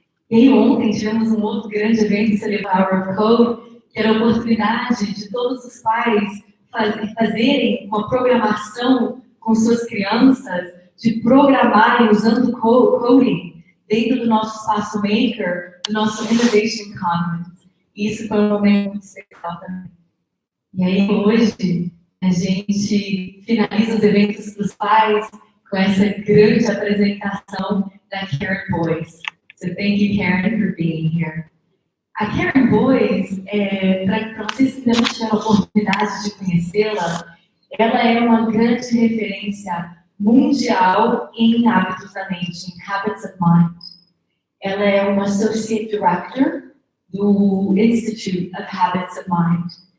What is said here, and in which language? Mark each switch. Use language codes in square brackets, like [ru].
[pt] E aí ontem tivemos um outro grande evento, Celebrar of Code, que era a oportunidade de todos os pais fazerem uma programação com suas crianças, de programarem usando coding dentro do nosso espaço Maker, do nosso Innovation Conference. E isso foi um momento muito especial também. E aí hoje a gente finaliza os eventos dos pais com essa grande apresentação da Karen Boyce. [en] So thank you, Karen, for being here. [pt] A Karen Boyce, para vocês que ainda não tiveram a oportunidade de conhecê-la, ela é uma grande referência mundial em hábitos da mente, em Habits of Mind. Ela é uma Associate Director do Institute of Habits of Mind.